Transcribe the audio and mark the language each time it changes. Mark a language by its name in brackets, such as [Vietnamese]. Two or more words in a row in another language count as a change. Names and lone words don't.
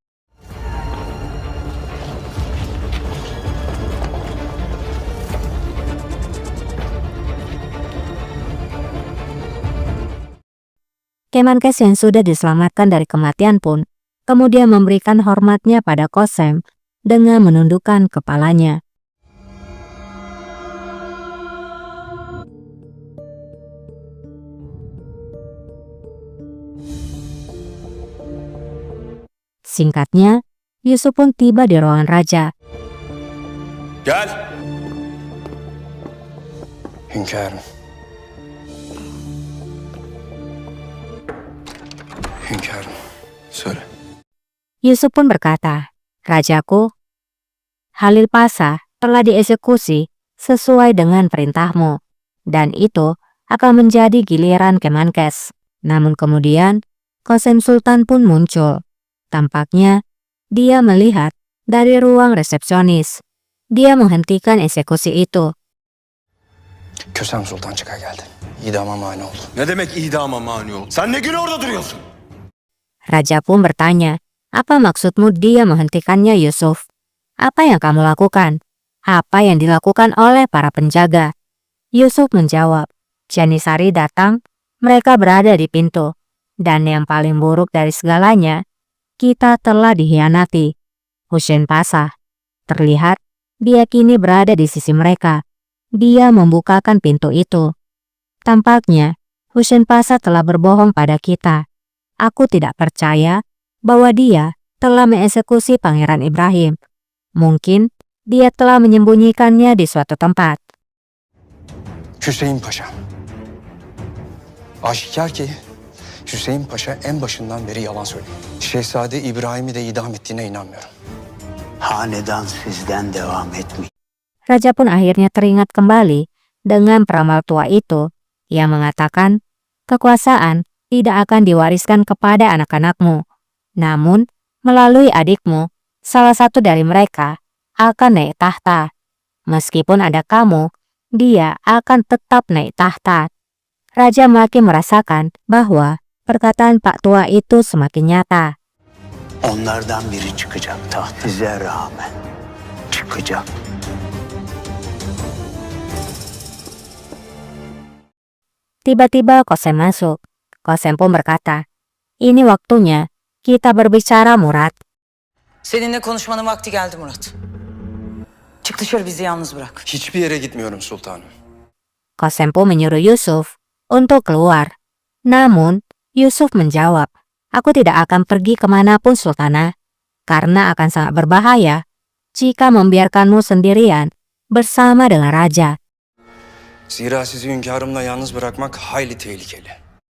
[Indonesian] Kemenkes yang sudah diselamatkan dari kematian pun kemudian memberikan hormatnya pada Qasem dengan menundukkan kepalanya. Singkatnya, Yusuf pun tiba di ruangan raja. [Turkish] Gel. Hünkârım. Hünkârım. Söyle. [Indonesian] Yusuf pun berkata, "Rajaku, Halil Pasha telah dieksekusi sesuai dengan perintahmu, dan itu akan menjadi giliran Kemenkes." Namun kemudian, Qasem Sultan pun muncul. Tampaknya, dia melihat dari ruang resepsionis. Dia menghentikan eksekusi itu. [Turkish] Kösem Sultan çıka geldi. İdama mani oldu. Ne demek idama mani ol? Sen ne gün orada duruyorsun? [Indonesian] Raja pun bertanya, "Apa maksudmu dia menghentikannya, Yusuf? Apa yang kamu lakukan? Apa yang dilakukan oleh para penjaga?" Yusuf menjawab, "Janisari datang, mereka berada di pintu. Dan yang paling buruk dari segalanya, kita telah dikhianati. Husain Pasha, terlihat dia kini berada di sisi mereka. Dia membukakan pintu itu. Tampaknya Husain Pasha telah berbohong pada kita. Aku tidak percaya bahwa dia telah mengeksekusi Pangeran Ibrahim. Mungkin dia telah menyembunyikannya di suatu tempat." [Turkish] Hüseyin Paşa. Aşikar ki Hüseyin Paşa en başından beri yalan söylüyor. Şehzade İbrahim'i de idam ettiğine inanmıyorum. Hanedan sizden devam etmiyor. [Indonesian] Raja pun akhirnya teringat kembali dengan peramal tua itu yang mengatakan kekuasaan tidak akan diwariskan kepada anak-anakmu. Namun, melalui adikmu, salah satu dari mereka akan naik tahta. Meskipun ada kamu, dia akan tetap naik tahta. Raja makin merasakan bahwa perkataan Pak Tua itu semakin nyata. [Turkish] Onlardan biri çıkacak taht. Size rağmen çıkacak. [Indonesian] Tiba-tiba Qasem masuk. Qasem pun berkata, "Ini waktunya kita berbicara, Murad." [Turkish] Seninle konuşmanın vakti geldi Murat. Çık dışarı, bizi yalnız bırak. Hiçbir yere gitmiyorum sultanım. [Indonesian] Qasem pun menyuruh Yusuf untuk keluar. Namun, Yusuf menjawab, "Aku tidak akan pergi kemanapun, Sultana, karena akan sangat berbahaya jika membiarkanmu sendirian bersama dengan raja." [Turkish] Zira sizi hünkârımla yalnız bırakmak hayli tehlikeli.